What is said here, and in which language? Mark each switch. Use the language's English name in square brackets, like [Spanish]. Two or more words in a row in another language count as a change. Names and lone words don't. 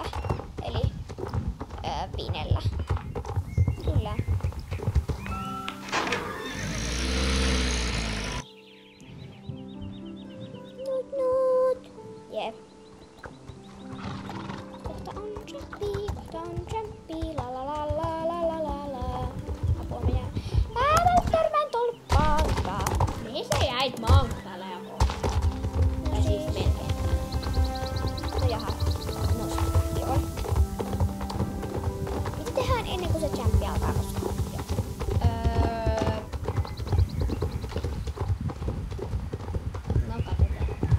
[Finnish] Eli Pinellä. Kyllä. Nut. Jep. Kohta on jumpy, la la la la la la la la. Apua minä. Törmään tolppaan. Mihin sä jäit? Mä oon täällä joku. Tai siis melkein. No jaha. No joo. Mitä tehdään ennen kuin se jampi alkaa? No katsotaan.